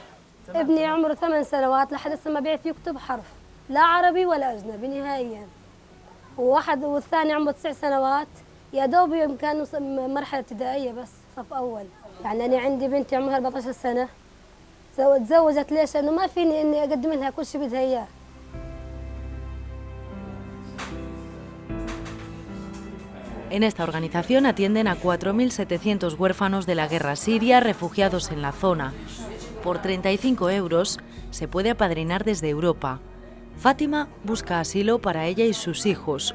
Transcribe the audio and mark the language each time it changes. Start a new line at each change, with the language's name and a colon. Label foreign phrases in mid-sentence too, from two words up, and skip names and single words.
Arabic: ابني عمره 8 سنوات لحد هسه ما بيعرف يكتب حرف لا عربي ولا أجنبي نهائياً. والثاني عمره 9 سنوات يا دوب كانوا مرحلة ابتدائية بس صف أول. يعني أنا عندي بنتي عمرها 14 سنة تزوجت ليش؟ لأنه ما فيني إني أقدم لها كل شيء بدها إياه.
Spanish: En esta organización atienden a 4.700 huérfanos de la guerra siria refugiados en la zona. Por 35 euros se puede apadrinar desde Europa. Fátima busca asilo para ella y sus hijos.